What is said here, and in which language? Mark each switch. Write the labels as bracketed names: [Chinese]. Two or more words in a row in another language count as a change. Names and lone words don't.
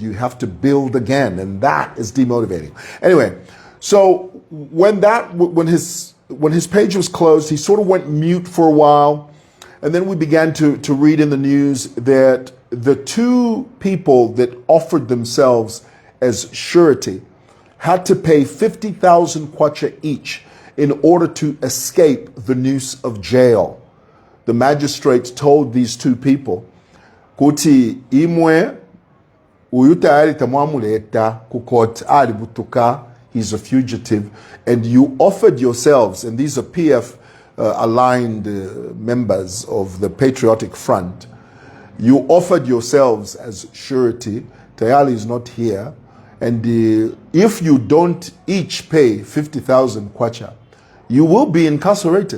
[English] You have to build again, and that is demotivating. Anyway, so when his page was closed, he sort of went mute for a while, and then we began to read in the news that the two people that offered themselves as surety had to pay 50,000 kwacha each in order to escape the noose of jail. The magistrates told these two people, [Bemba] kuti imwe uyutayari tamwamuleta kukot ali butuka, [English] he's a fugitive, and you offered yourselves, and these are PF aligned members of the Patriotic Front, you offered yourselves as surety. Tayali is not here, and if you don't each pay 50,000 kwacha, you will be incarcerated.